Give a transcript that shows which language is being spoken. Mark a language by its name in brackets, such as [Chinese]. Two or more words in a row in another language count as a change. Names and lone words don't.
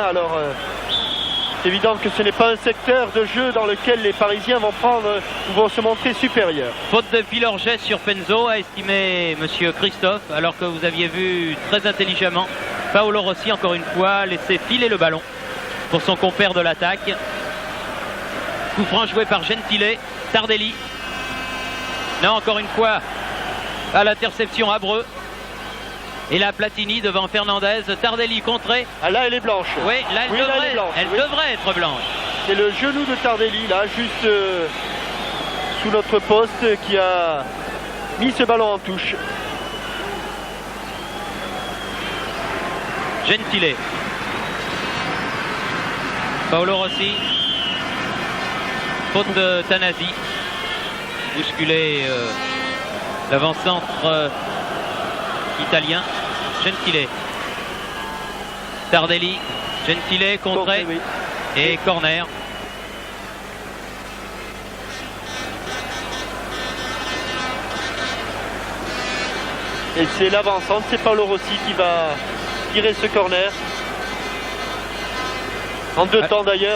[French] Alors c'est évident que ce n'est pas un secteur de jeu dans lequel les Parisiens vont se montrer supérieurs. Faute de Pilorget sur Penzo, a estimé monsieur Christophe, alors que vous aviez vu très intelligemment Paolo Rossi encore une fois laisser filer le ballon pour son compère de l'attaque. Coup franc joué par Gentile. Tardelli. Non, encore une fois à l'interception Abreu. Et là Platini devant Fernandez. Tardelli contré. Ah là elle est blanche. Oui, là elle devrait être blanche. C'est le genou de Tardelli là, juste sous notre poste, qui a mis ce ballon en touche. Gentile. Paolo Rossi. Faute de Tanasi. Bousculé l'avant-centre italien. Gentile. Tardelli. Gentile contré. Oui. Et corner. Et c'est l'avant-centre, c'est Paolo Rossi qui va tirer ce corner. En deux temps d'ailleurs.